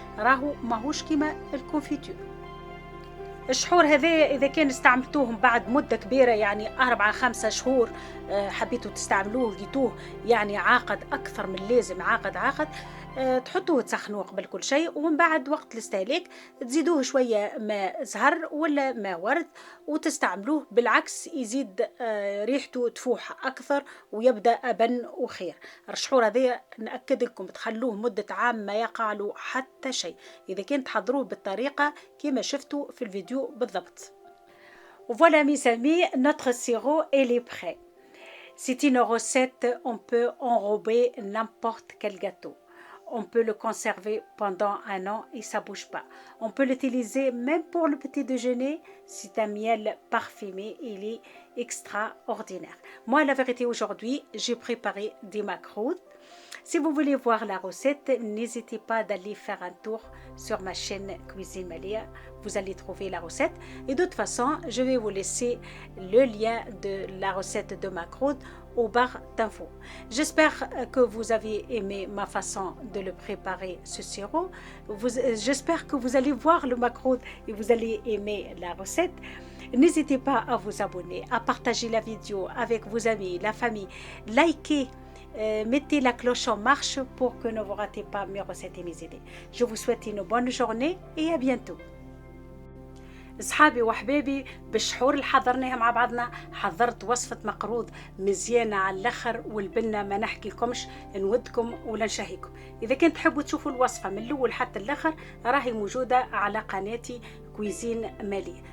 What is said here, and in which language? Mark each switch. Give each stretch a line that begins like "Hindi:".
Arabic: راهو ماهوش كيما الكونفيتور. الشحور هذا إذا كان استعملتوهم بعد مدة كبيرة، يعني 4-5 شهور، حبيتوا تستعملوه لقيتوه يعني عاقد أكثر من اللازم، عاقد تحطوه تسخنوه قبل كل شيء، ومن بعد وقت الاستهلاك تزيدوه شوية ماء زهر ولا ماء ورد وتستعملوه. بالعكس يزيد ريحته تفوح أكثر ويبدأ أبن وخير. الشحور هذا نأكد لكم تخلوه مدة عام ما يقع له حتى شيء إذا كنت تحضروه بالطريقة كما شفتوا في الفيديو بالضبط.
French: Voilà mes amis, notre sirop il est prêt. C'est une recette, on peut enrober n'importe quel gâteau. On peut le conserver pendant 1 an et ça bouge pas. On peut l'utiliser même pour le petit déjeuner. C'est un miel parfumé, il est extraordinaire. Moi, la vérité, aujourd'hui, j'ai préparé des macroutes. Si vous voulez voir la recette, n'hésitez pas d'aller faire un tour sur ma chaîne Cuisine Malia. Vous allez trouver la recette. Et de toute façon, je vais vous laisser le lien de la recette de macroutes au barre d'infos. J'espère que vous avez aimé ma façon de le préparer, ce sirop. J'espère que vous allez voir le macroute et vous allez aimer la recette. N'hésitez pas à vous abonner, à partager la vidéo avec vos amis, la famille. Likez, mettez la cloche en marche pour que ne vous ratez pas mes recettes et mes idées. Je vous souhaite une bonne journée et à bientôt.
Arabic: اصحابي وحبابي بالشحور اللي حضرناها مع بعضنا حضرت وصفة مقروض مزيانة على الاخر والبنة ما نحكي لكمش، نودكم ولا نشهيكم. اذا كنت تحبوا تشوفوا الوصفة من الاول حتى الاخر راهي موجودة على قناتي كويزين مالية.